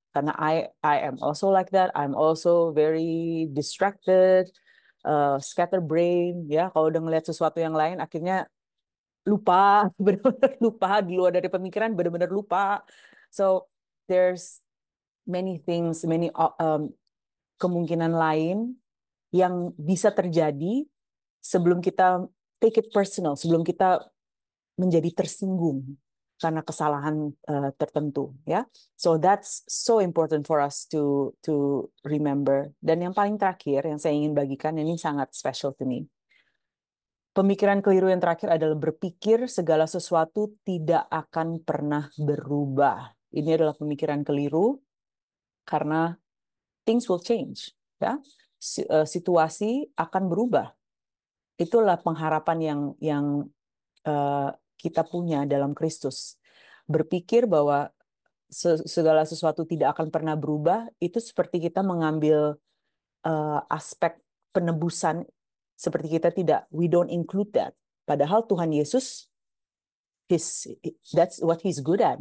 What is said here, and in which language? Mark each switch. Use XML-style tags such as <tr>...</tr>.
<en>Karena I am also like that. I'm also very distracted, scatterbrain, ya.</en> <id>Kalau udah ngeliat sesuatu yang lain, akhirnya lupa, benar-benar lupa, di luar dari pemikiran, benar-benar lupa.</id> <en>So there's many things, many</en> <id>kemungkinan lain yang bisa terjadi sebelum kita</id> <en>take it personal,</en> <id>sebelum kita menjadi tersinggung karena kesalahan tertentu, ya.</id> <en>So that's so important for us to remember.</en> <id>Dan yang paling terakhir yang saya ingin bagikan, ini sangat</id> <en>special to me.</en> <id>Pemikiran keliru yang terakhir adalah berpikir segala sesuatu tidak akan pernah berubah. Ini adalah pemikiran keliru karena</id> <en>things will change,</en> <id>ya. Situasi akan berubah. Itulah pengharapan yang kita punya dalam Kristus. Berpikir bahwa segala sesuatu tidak akan pernah berubah, itu seperti kita mengambil aspek penebusan, seperti kita</id> <en>we don't include that.</en> <id>Padahal Tuhan Yesus,</id> <en>that's what he's good at.</en>